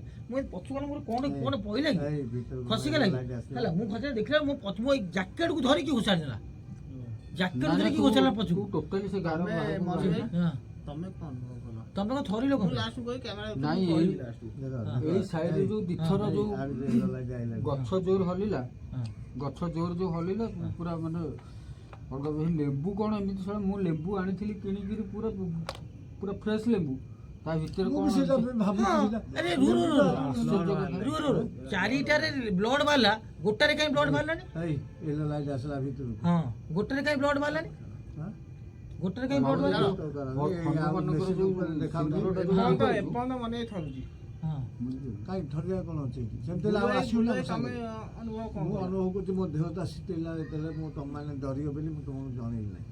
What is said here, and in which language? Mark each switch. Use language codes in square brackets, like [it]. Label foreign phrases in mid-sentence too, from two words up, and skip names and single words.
[or] ମୁଁ ପଛୁ ଗଲା ମୋର କ'ଣ ପଇଲା କି ଏଇ ଭିତରକୁ ଖସିଗଲା କି ଲାଇଟ୍ ଆସିଲା। ହେଲା। ମୁଁ ଖସିଲା ଦେଖିଲା ମୋ ପଛ ମୋ ଜ୍ୟାକେଟକୁ ଧରିକି ଘୋଷାଡ଼ି ଦେଲା, ଜ୍ୟାକେଟ ଧରିକି ଘୋଷାଡ଼ିଲା ପଛକୁ। ଟୋଟାଲି ସେ ଗାର ଆମେ ମଝିରେ ହଁ। ତମେ କ'ଣ ଅନୁଭବ କଲ? ତମେ କ'ଣ ଥରିଲ ମୁଁ କ'ଣ? ଲାଷ୍ଟକୁ କହି କ୍ୟାମେରା ନାଇଁ, କହିଲି ଲାଷ୍ଟକୁ। ଦେଖ, ଏଇ ସାଇଡରେ ଯୋଉ ଦିଥର ଏଇ ଯୋଉ ଆ ଭିତରେ [en] yellow light [or] ଆଇଲା। ଗଛ ଜୋର ହଲିଲା, ହଁ। ଗଛ ଜୋର ଯୋଉ ହଲିଲା ପୁରା ମାନେ ଅଲଗା। ଏଇ ଲେମ୍ବୁ କ'ଣ ଏମିତି ଶଳା, ମୁଁ ଲେମ୍ବୁ ଆଣିଥିଲି କିଣିକିରି ପୁରା ପୁରା ଫ୍ରେଶ ଲେମ୍ବୁ, ତା ଭିତରେ ମୁଁ କ'ଣ ବି ସେଇଟା ଏମିତି- ଭାବୁଥିଲି। ଆରେ ଚାରିଟାରେ ବ୍ଲଡ୍ ବାହାରିଲା, ଗୋଟାରେ କାହିଁ ବ୍ଲଡ୍ ବାହାରିଲାନି? ଏଇ [en] yellow light [or] ଆସିଲା ଭିତରକୁ। ହଁ, ଗୋଟାରେ କାହିଁ ବ୍ଲଡ୍ ବାହାରିଲାନି? ହଁ? ଗୋଟାରେ କାହିଁ ବ୍ଲଡ୍ ବାହାରିଲା? ଏଇ ଆଉ ମେସିନ୍ ଉପରେ ଦେଖାଉଥିଲା। ମୁଁ ତ ଏପର୍ଯ୍ୟନ୍ତ ମନେ ଥରୁଛି। ହଁ। କାଇଁ ଧରିବା କ'ଣ ଅଛି ଏଠି? ସେମିତି ହେଲେ ଆଉ ଆସିବୁ ନା ମୋ ତମେ ସାଙ୍ଗରେ? ଅନୁଭବ କ'ଣ ମୁଁ କଲ? ଅନୁଭବ କରୁଛି ମୋ ଦେହ ତ ଶୀତେଇଲା ଯେତେବେଳେ ମୁଁ ତମମାନେ ଡରିବ ବୋଲି ମୁଁ ତମକୁ ଜଣେଇଲି ନାହିଁ।